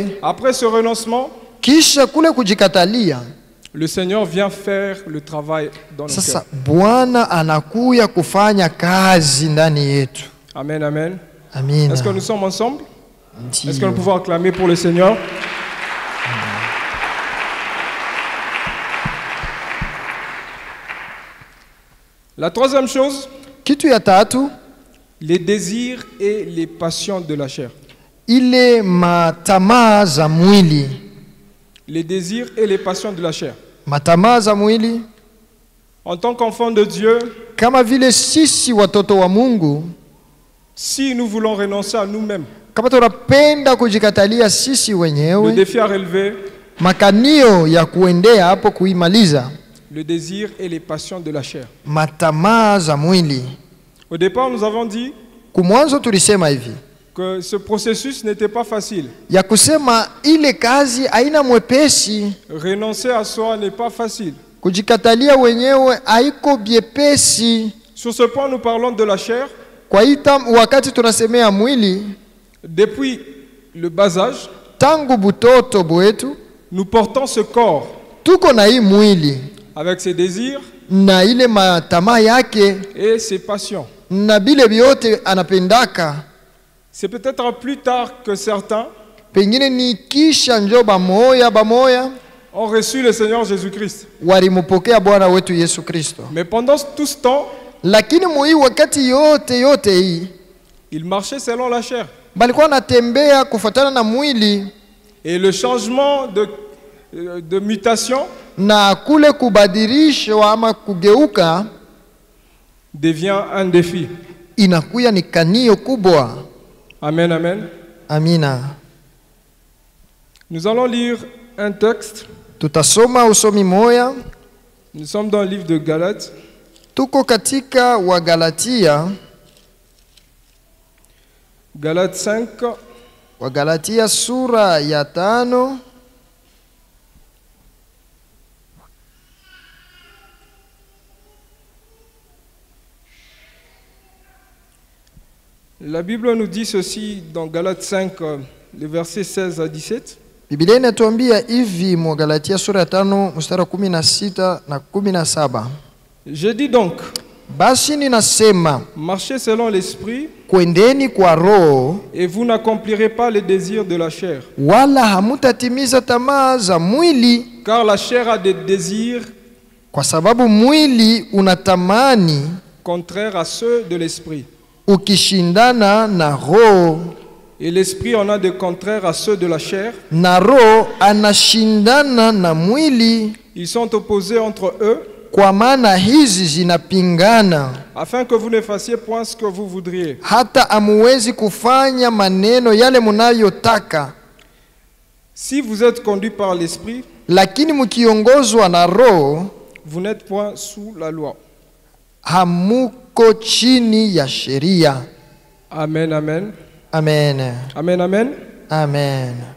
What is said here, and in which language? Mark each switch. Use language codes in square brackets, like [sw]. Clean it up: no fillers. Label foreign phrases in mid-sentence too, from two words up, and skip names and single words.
[fr] Après ce renoncement, [sw] Kisha kule kujikatalia, [fr] le Seigneur vient faire le travail dans nos sasa cœurs. [sw] Bwana anakuya kufanya kazi ndani yetu. [fr] Amen, amen. [sw] Amina. [fr] Est-ce que nous sommes ensemble? [sw] Ndiyo. [fr] Est-ce que nous pouvons acclamer pour le Seigneur? La troisième chose, [sw] Kitu ya tatu, [fr] les désirs et les passions de la chair. [sw] ile matamaa za mwili. [fr] Les désirs et les passions de la chair. [sw] Matamaa za mwili, [fr] En tant qu'enfants de Dieu, [sw] kama vile sisi watoto wa Mungu, [fr] si nous voulons renoncer à nous-mêmes, [sw] kama tunapenda kujikatalia sisi le wenyewe, [fr] défi à relever, [sw] makanio ya kuendea hapo kuimaliza, [fr] le désir et les passions de la chair. [sw] matamaa za mwili. [fr] Au départ, nous avons dit [sw] Kumwanzo tulisema hivi [fr] que ce processus n'était pas facile. [sw] ya kusema ile kazi haina mwepesi, [fr] Renoncer à soi n'est pas facile. [sw] kujikatalia wenyewe haiko byepesi. [fr] Sur ce point, nous parlons de la chair. [sw] Kwa ita wakati tunasemea mwili, [fr] Depuis le bas âge, [sw] tangu butoto bwetu [fr] nous portons ce corps [sw] tuko na hii mwili [fr] avec ses désirs [sw] na ile matamaa yake [fr] et ses passions. [sw] na bile vyote anapendaka. [fr] C'est peut-être plus tard que certains [sw] Pengine ni kisha njo bamoya [fr] ont reçu le Seigneur Jésus-Christ. [sw] walimupokea Bwana wetu Yesu Kristo, [fr] Mais pendant tout ce temps, [sw] lakini muhii wakati yote hii [fr] ils marchaient selon la chair. [sw] balikuwa natembea kufuatana na mwili, [fr] Et le changement de mutation [sw] na kule kubadilishwa ama kugeuka [fr] devient un défi. [sw] inakuya ni kanio kubwa. [fr] Amen, amen. [sw] Amina. [fr] Nous allons lire un texte. [sw] Tutasoma usomi moya, [fr] Nous sommes dans le livre de Galates. [sw] tuko katika Wagalatia, [fr] Galates 5, [sw] Wagalatia sura ya 5 [fr] la Bible nous dit ceci dans Galates 5, les versets 16 à 17. [sw] Biblia inatuambia hivi mu Galatia sura ya 5 mstari wa 16 na 17. [fr] Je dis donc, [sw] Basi ninasema, [fr] marchez selon l'esprit [sw] kwendeni kwa Roho, [fr] et vous n'accomplirez pas les désirs de la chair. [sw] wala hamutatimiza tamaa za mwili, [fr] Car la chair a des désirs [sw] kwa sababu mwili unatamani [fr] contraires à ceux de l'esprit. [sw] ukishindana na Roho, [fr] Et l'esprit en a des contraires à ceux de la chair. [sw] na Roho anashindana na mwili, [fr] Ils sont opposés entre eux, [sw] kwa maana hizi zinapingana, [fr] afin que vous ne fassiez point ce que vous voudriez. [sw] hata amuwezi kufanya maneno yale munayotaka. [fr] Si vous êtes conduit par l'esprit, [sw] Lakini mkiongozwa na Roho, [fr] vous n'êtes point sous la loi. [sw] hamuko chini ya sheria. [fr] Amen, amen. [sw] Amen. [fr] Amen, amen. [sw] Amen.